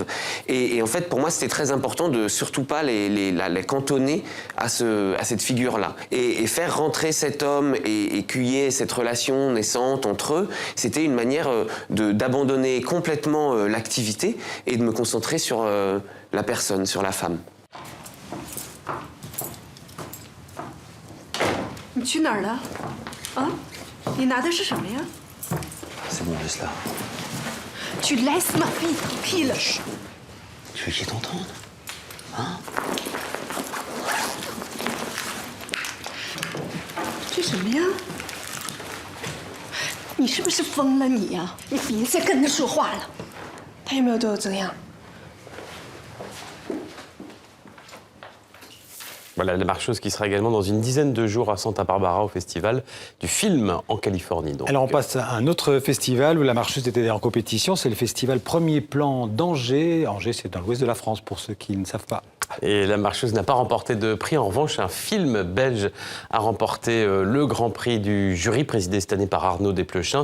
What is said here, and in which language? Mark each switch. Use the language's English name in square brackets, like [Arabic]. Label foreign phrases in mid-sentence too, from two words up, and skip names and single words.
[French] Et en fait, pour moi, c'était très important de surtout pas les cantonner à cette figure-là. Et faire rentrer cet homme et cueillir cette relation naissante entre eux, c'était une manière d'abandonner complètement l'activité et de me concentrer sur la personne, sur la femme. [Chinese] 你去哪儿了？啊？你拿的是什么呀？ [French] C'est bon, laisse-la. Tu laisses ma fille tranquille. Tu veux qu'il t'entende? Hein? [Chinese] 这什么呀？你是不是疯了你呀？你别再跟他说话了。他有没有对我这样？ [French] Voilà, La Marcheuse qui sera également dans une dizaine de jours à Santa Barbara au festival du film en Californie. Donc. Alors on passe à un autre festival où La Marcheuse était en compétition, c'est le festival Premier Plan d'Angers. Angers, c'est dans l'ouest de la France pour ceux qui ne savent pas. Et La Marcheuse n'a pas remporté de prix. En revanche, un film belge a remporté le grand prix du jury, présidé cette année par Arnaud Desplechin.